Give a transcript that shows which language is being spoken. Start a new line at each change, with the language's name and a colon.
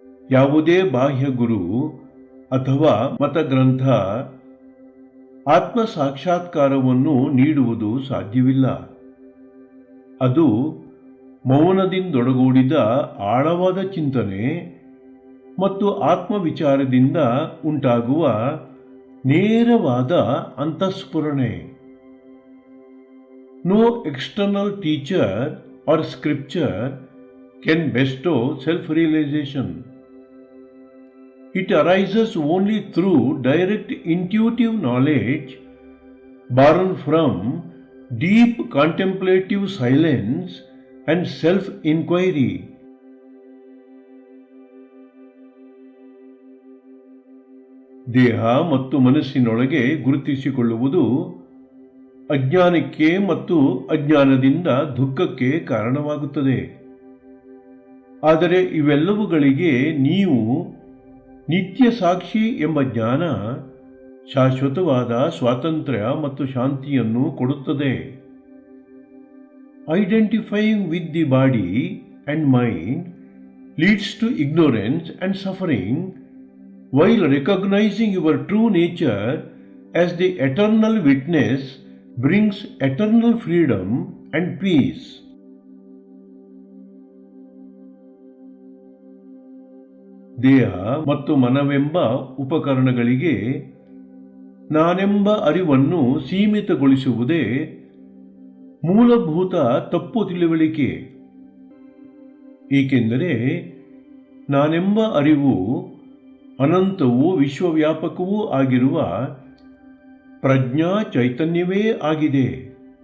Kannada: ಯಾವುದೇ ಬಾಹ್ಯ ಗುರು ಅಥವಾ ಮತಗ್ರಂಥ ಆತ್ಮ ಸಾಕ್ಷಾತ್ಕಾರವನ್ನು ನೀಡುವುದು ಸಾಧ್ಯವಿಲ್ಲ. ಅದು ಮೌನದಿಂದೊಡಗೂಡಿದ ಆಳವಾದ ಚಿಂತನೆ ಮತ್ತು ಆತ್ಮವಿಚಾರದಿಂದ ಉಂಟಾಗುವ ನೇರವಾದ ಅಂತಃಸ್ಫುರಣೆ.
English: No external teacher or scripture can bestow self-realization. It arises only through direct intuitive knowledge born from deep contemplative silence and self-inquiry.
Kannada: ದೇಹ ಮತ್ತು ಮನಸ್ಸಿನೊಳಗೆ ಗುರುತಿಸಿಕೊಳ್ಳುವುದು ಅಜ್ಞಾನಕ್ಕೆ ಮತ್ತು ಅಜ್ಞಾನದಿಂದ ದುಃಖಕ್ಕೆ ಕಾರಣವಾಗುತ್ತದೆ. ಆದರೆ ಇವೆಲ್ಲವುಗಳಿಗೆ ನೀವು ನಿತ್ಯ ಸಾಕ್ಷಿ ಎಂಬ ಜ್ಞಾನ ಶಾಶ್ವತವಾದ ಸ್ವಾತಂತ್ರ್ಯ ಮತ್ತು ಶಾಂತಿಯನ್ನು ಕೊಡುತ್ತದೆ.
English: Identifying with the body and mind leads to ignorance and suffering, while recognizing your true nature as the eternal witness brings eternal freedom and peace.
Kannada: ದೇಹ ಮತ್ತು ಮನವೆಂಬ ಉಪಕರಣಗಳಿಗೆ ನಾನೆಂಬ ಅರಿವನ್ನು ಸೀಮಿತಗೊಳಿಸುವುದೇ ಮೂಲಭೂತ ತಪ್ಪು ತಿಳುವಳಿಕೆ. ಏಕೆಂದರೆ ನಾನೆಂಬ ಅರಿವು ಅನಂತವೂ ವಿಶ್ವವ್ಯಾಪಕವೂ ಆಗಿರುವ ಪ್ರಜ್ಞಾ ಚೈತನ್ಯವೇ ಆಗಿದೆ.